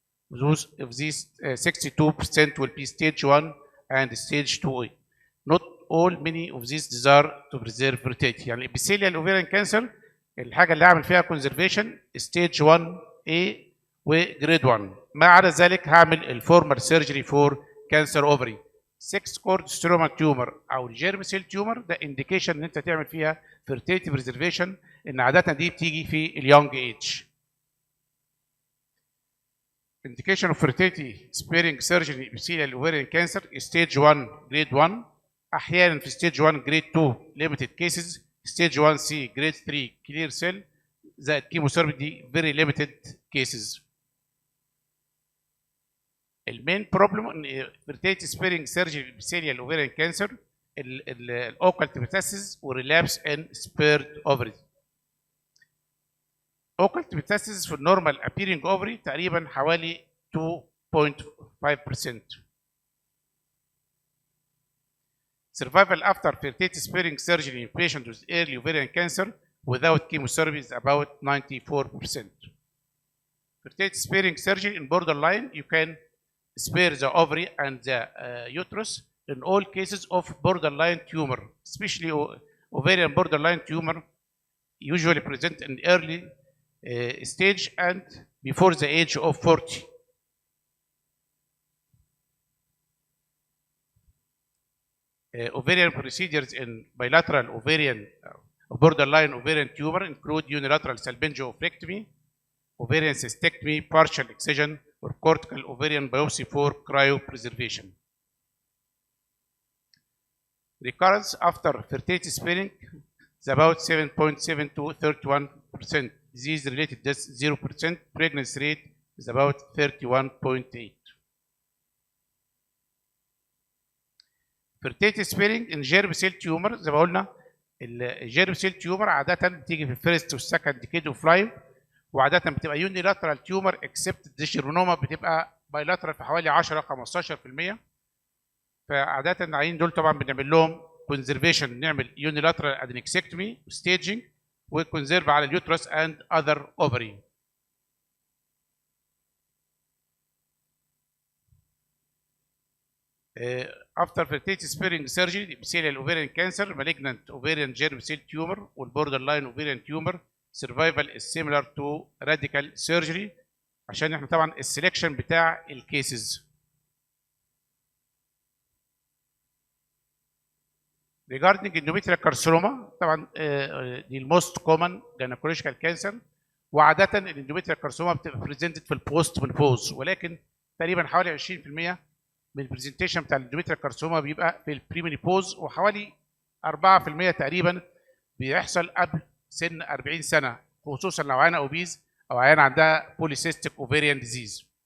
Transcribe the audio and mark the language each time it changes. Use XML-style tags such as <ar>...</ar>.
<en>Those of these 62% will be stage 1 and stage 2A. Not all, many of these desire to preserve fertility.</en> <ar>يعني</ar> <en>epithelial ovarian cancer</en> <ar>الحاجة اللي هعمل فيها conservation stage 1A وجريد 1. ما عدا ذلك هعمل الفورمال سيرجري فور كانسر اوفري. 6 كورد ستروما تيومر او الجيرم سيل تيومر ده انديكيشن ان انت تعمل فيها</ar> <en>fertility preservation،</en> <ar>ان عاده دي بتيجي في اليونج ايج.</ar> <en>indication of fertility sparing surgery epithelial ovarian cancer stage 1 grade 1،</en> <ar>احيانا في stage 1 grade 2</ar> <en>limited cases،</en> <ar>stage 1C grade 3 clear cell زائد chemotherapy دي</ar> <en>very limited cases.</en> <ar>المين بروبلم ان</ar> <en>fertility sparing surgery epithelial ovarian cancer</en> <ar>الاوكالت ميتاسيس وريلابس ان سبيرد اوفري. اوكالت ميتاسيس في النورمال appearing اوفري تقريبا حوالي 2.5%.</ar> <en>Survival after fertility sparing surgery in patients with early ovarian cancer without chemotherapy is about 94%. Fertility sparing surgery in borderline, you can spare the ovary and the uterus in all cases of borderline tumor, especially ovarian borderline tumor usually present in early stage and before the age of 40. Ovarian procedures in bilateral ovarian borderline ovarian tumor include unilateral salpingo-oophorectomy, ovarian cystectomy, partial excision, or cortical ovarian biopsy for cryopreservation. Recurrence after fertility sparing is about 7.7 to 31%. Disease-related death 0%. Pregnancy rate is about 31.8. fertility sparing in germ cell tumor</en> <ar>زي ما قلنا الجيرم سيل تيومر عادة بتيجي في الفيرست والسكند ديكيد اوف لايف، وعادة بتبقى يونيلاترال تيومر اكسبت الديشيرونوما بتبقى بايلاترال في حوالي 10 15%. فعادة العيين دول طبعا بنعمل لهم كونزرفيشن، نعمل يونيلاترال ادنكسكتومي ستيجنج وكونزرف على اليوترس اند اذر اوفري.</ar> <en>After fertility sparing surgery, epithelial ovarian cancer, malignant ovarian germ cell tumor والborderline ovarian tumor survival is similar to radical surgery</en> <ar>عشان احنا طبعا السلكشن بتاع الكيسز.</ar> <en>Regarding endometrial carcinoma</en> <ar>طبعا دي الموست كومن</ar> <en>gynecological cancer،</en> <ar>وعادة الاندوميتريال كارسوما بتبقى بريزنتد في البوست منبوز، ولكن تقريبا حوالي 20% من البرزنتيشن بتاع الاندوميتريال كارسوما بيبقى في البريمينيبوز، وحوالي 4% تقريبا بيحصل قبل سن 40 سنه، خصوصا لو عيانه اوبيز او عيانه عندها بوليسيستيك اوفيريان ديزيز.</ar>